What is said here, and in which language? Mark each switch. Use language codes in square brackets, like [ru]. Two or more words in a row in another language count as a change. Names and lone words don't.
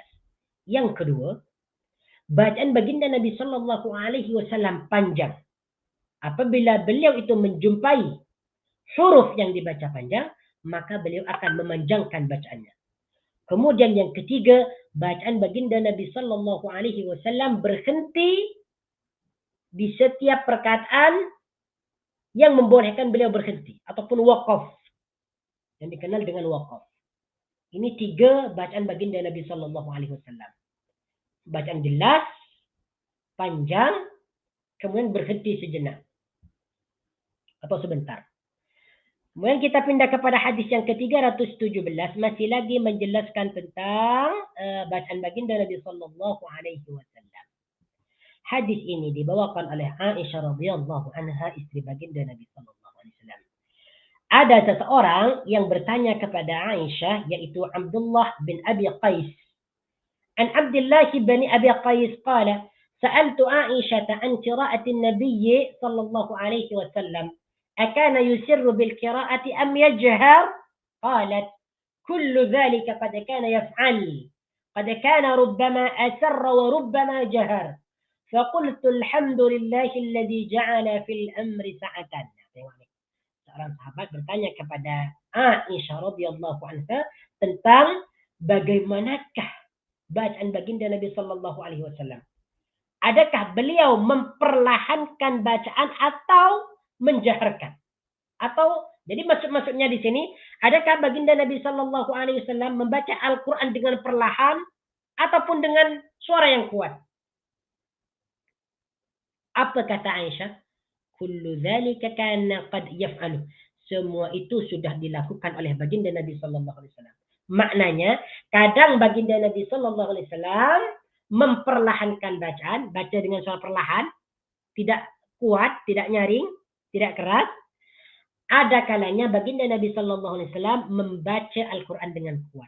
[ms] Yang kedua, bacaan baginda Nabi [ar] صلى الله عليه وسلم [ms] panjang. Apabila beliau itu menjumpai huruf yang dibaca panjang, maka beliau akan memanjangkan bacaannya. Kemudian yang ketiga, bacaan baginda Nabi [ar] صلى الله عليه وسلم [ms] berhenti di setiap perkataan yang membolehkan beliau berhenti ataupun waqaf, yang dikenal dengan waqaf. Ini 3 bacaan baginda Nabi [ar] صلى الله عليه وسلم. [ms] Bacaan jelas, panjang, kemudian berhenti sejenak atau sebentar. Kemudian kita pindah kepada hadis yang ke-317, masih lagi menjelaskan tentang bacaan baginda Nabi [ar] صلى الله عليه وسلم. [ms] Hadis ini dibawakan oleh Aisyah [ar] رضي الله عنها, [ms] istri baginda Nabi [ar] صلى الله عليه وسلم. [ms] Ada seseorang yang bertanya kepada Aisyah, yaitu Abdullah bin Abi Qais. [ar] عن عبد الله بن أبي قيس قال, سألت عائشة عن قراءة النبي صلى الله عليه وسلم أكان يسر بالقراءة أم يجهر؟ قالت كل ذلك قد كان يفعل، قد كان ربما أسر وربما جهر، فقلت الحمد لله الذي جعل في الأمر سعة. [ms] Seorang sahabat bertanya kepada Aisyah [ar] رضي الله عنها [ms] tentang bagaimanakah bacaan baginda Nabi [ar] صلى الله عليه وسلم. [ms] Adakah beliau memperlahankan bacaan atau menjaharkan? Atau jadi maksudnya di sini, adakah baginda Nabi [ar] صلى الله عليه وسلم [ms] membaca Al-Quran dengan perlahan ataupun dengan suara yang kuat? Apa kata Aisyah? [ar] كل ذلك كان قد يفعل. [ms] Semua itu sudah dilakukan oleh baginda Nabi [ar] صلى الله عليه وسلم. [ms] Maknanya, kadang baginda Nabi [ar] صلى الله عليه وسلم [ms] memperlahankan bacaan, baca dengan suara perlahan, tidak kuat, tidak nyaring, tidak keras. Ada kalanya baginda Nabi [ar] صلى الله عليه وسلم [ms] membaca Al-Quran dengan kuat.